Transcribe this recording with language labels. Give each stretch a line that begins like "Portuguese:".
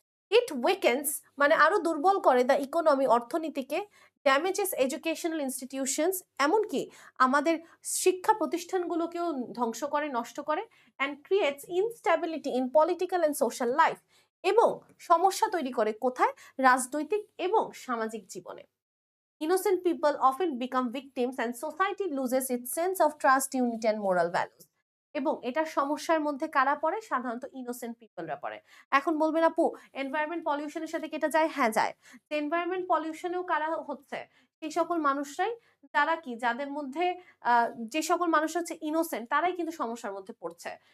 English: it weakens
Bangla: মানে আরো দুর্বল করে
English: the economy,
Bangla: অর্থনীতিকে,
English: damages educational institutions,
Bangla: এমনকি আমাদের শিক্ষা প্রতিষ্ঠানগুলোকেও ধ্বংস করে, নষ্ট করে,
English: and creates instability in political and social life,
Bangla: এবং সমস্যা তৈরি করে কোথায়, রাজনৈতিক এবং সামাজিক জীবনে।
English: Innocent people often become victims and society loses its sense of trust, unity and moral values.
Bangla: এবং এটার সমস্যার মধ্যে কারা পড়ে, সাধারণত ইনোসেন্ট পিপলরা পড়ে। এখন বলবেন আপু, এনভায়রনমেন্ট পলিউশনের সাথে কি এটা যায়? হ্যাঁ যায়। এনভায়রনমেন্ট পলিউশনেও কারা হচ্ছে, সেই সকল মানুষরাই, যারা কি, যাদের মধ্যে যে সকল মানুষ হচ্ছে ইনোসেন্ট, তারাই কিন্তু সমস্যার মধ্যে পড়ছে।